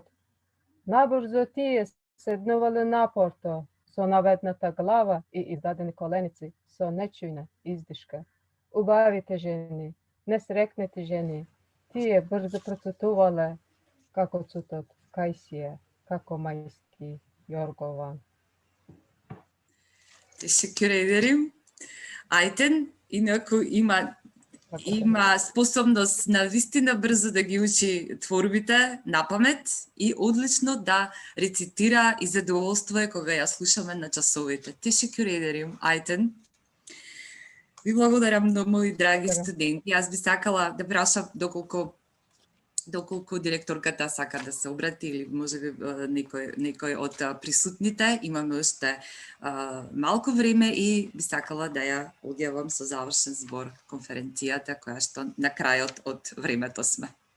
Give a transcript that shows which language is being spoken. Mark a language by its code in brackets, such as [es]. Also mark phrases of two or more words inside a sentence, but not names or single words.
[mk] Набрзо тие седнувале на порто, со наведната глава и издадени коленици, со нечујна издишка. Убавите жени, несрекнати жени, тие брзо процутувале, како цутот Кајсија, како мајски Јоргован. [tr] Teşekkür ederim. [mk] Айтен, инаку има способност на вистина брзо да ги учи творбите на памет и одлично да рецитира и задоволство е кога ја слушаме на часовите. [tr] Teşekkür ederim, Айтен. [mk] Ви благодарам многу, мои драги студенти. Јас би сакала да прашам доколку директорката сака да се обрати или можеби некој од присутните. Имаме уште малку време и би сакала да ја одјавам со завршен збор конференцијата, која што на крајот од времето сме.